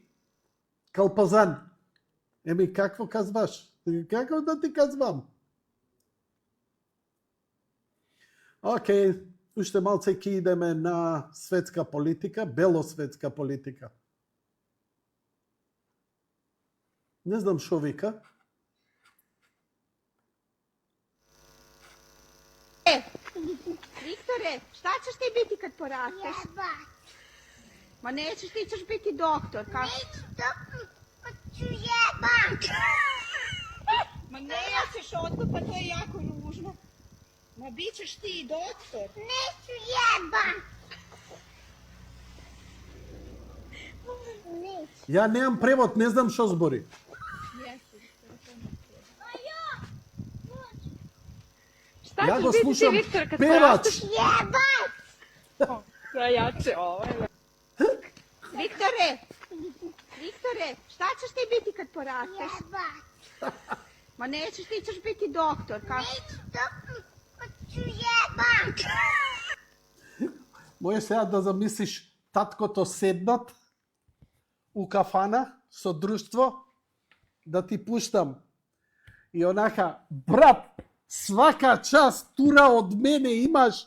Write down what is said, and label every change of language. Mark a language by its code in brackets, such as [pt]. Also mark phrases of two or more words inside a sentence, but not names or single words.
[bg] Калпазан. Еми, какво казваш? [mk] Како да ти казвам? Океј, уште малце ќе идеме на светска политика, белосветска политика. Не знам што вика. [hr] Viktore, šta ćeš ti biti kad porasteš? Ma nećeš, ti ćeš biti doktor. Neću doktor, pa ću jebat. Ma nećeš odmah, pa to je jako ružno. Ma bit ćeš ti doktor. Neću jebat. [mk] Ја немам превод, не знам што збори. [hr] Šta [mk] Ја [hr] ćeš [mk] го [hr] biti ti, [mk] слушам [hr] Viktor, kad [mk] певач. [hr] porasteš? Jebat! Sve jače ovo. Viktore, šta ćeš ti biti kad porasteš? Jebat. Ma nećeš, ti ćeš biti doktor. Neću doktor, pa ću jebat. [mk] Можеш сега да замислиш таткото седнат у кафана со друштво, да ти пуштам. И онака, брат, свака час тура од мене имаш.